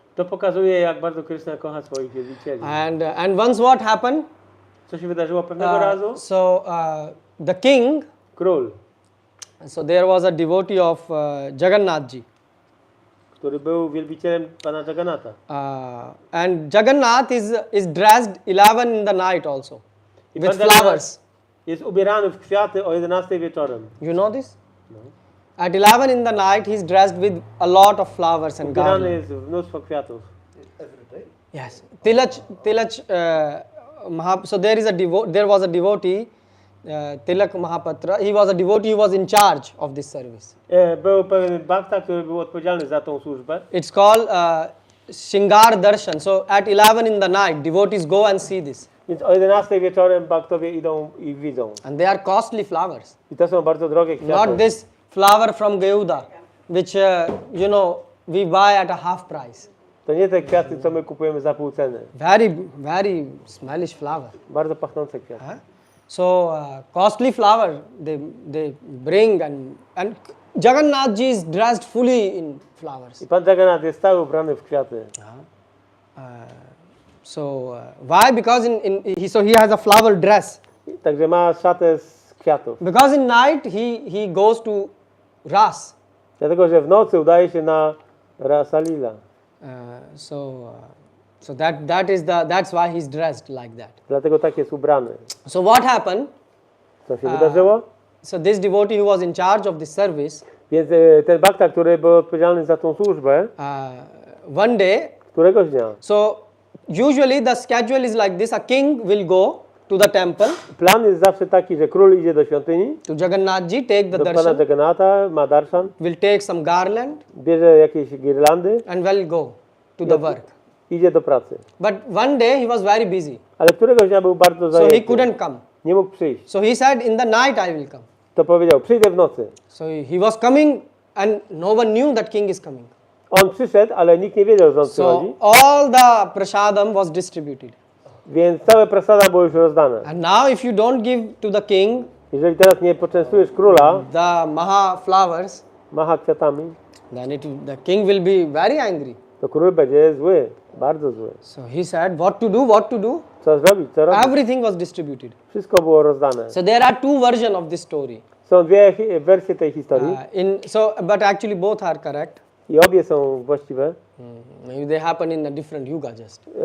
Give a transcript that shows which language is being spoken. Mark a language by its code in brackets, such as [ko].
[pl] To pokazuje, jak bardzo Krishna kocha swoich wielbicieli. [en] And once what happened? [pl] Co się wydarzyło pewnego razu? [en] So the king. [pl] Król, [en] So there was a devotee of Jagannathji. [pl] który był wielbicielem Pana Jagannatha. [en] And Jagannath is dressed 11 in the night also [pl] I [en] with [pl] Pan Jagannath [en] flowers. [pl] jest ubierany w kwiaty o 11 wieczorem. [en] You know this? At 11 in the night, he's dressed with a lot of flowers and [pl] Ubierany [en] garlands. [pl] jest w mnóstwo kwiatów. [en] Yes. Tilach so there was a devotee, Tilak Mahapatra. He was a devotee who was in charge of this service. [pl] Był pewien bhakta, który był odpowiedzialny za tą służbę. [en] It's called Shingar Darshan. So at 11 in the night, devotees go and see this. [pl] Więc o 11 wieczorem bhaktowie idą i widzą. [en] And they are costly flowers. [pl] I to są bardzo drogie kwiaty. [en] Not this flower from Geuda, which we buy at a half price. [pl] To nie te kwiaty, co my kupujemy za pół ceny. [en] Very smellish flower. [pl] Bardzo pachnące kwiaty. [en] So costly flower they bring and Jagannathji is dressed fully in flowers. [pl] I Pan Jagannath jest cały ubrany w kwiaty. [en] Why? Because he has a flower dress. [pl] Także ma szatę z kwiatów. [en] Because in night he goes to Ras. [pl] Dlatego, że w nocy udaje się na Rasalila. [en] So that's why he's dressed like that. [pl] Dlatego tak jest ubrany. [en] So what happened? [pl] Co się wydarzyło? [en] So this devotee who was in charge of this service, [pl] Więc ten bhakta, który był odpowiedzialny za tą służbę, [en] one day, [pl] któregoś dnia, [en] so usually the schedule is like this: a king will go to the temple, [pl] plan jest zawsze taki, że król idzie do świątyni, [en] to Jagannathji, take the [pl] do Pana [en] darshan, [pl] Jagannatha, ma darshan, [en] will take some garland [pl] bierze jakieś girlandy, [en] and will go to the work. [pl] idzie do pracy. [en] But one day he was very busy, [pl] Ale któregoś dnia był bardzo [en] so he [pl] zajęty. [en] couldn't come. [pl] Nie mógł przyjść. [en] So he said, in the night I will come. [pl] To powiedział, przyjdę w nocy. [en] So he was coming and no one knew that king is coming. [pl] On przyszedł, ale nikt nie wiedział, że on przychodzi. [en] So all the prasadam was distributed. [pl] Więc całe prasada było już rozdane. [en] And now if you don't give to the king [pl] Jeżeli teraz nie poczęstujesz króla [en] the maha flowers, [pl] macha kwiatami, [en] then the king will be very angry. [pl] to król będzie zły, bardzo zły. [en] So he said, what to do? [pl] Co zrobić, co robić? [en] Everything was distributed. [pl] Wszystko było rozdane. [en] So there are two versions of this story. [pl] Są dwie wersje tej historii [en] But actually both are correct. [pl] i obie są właściwe. [en] Maybe they happen in a different yuga just.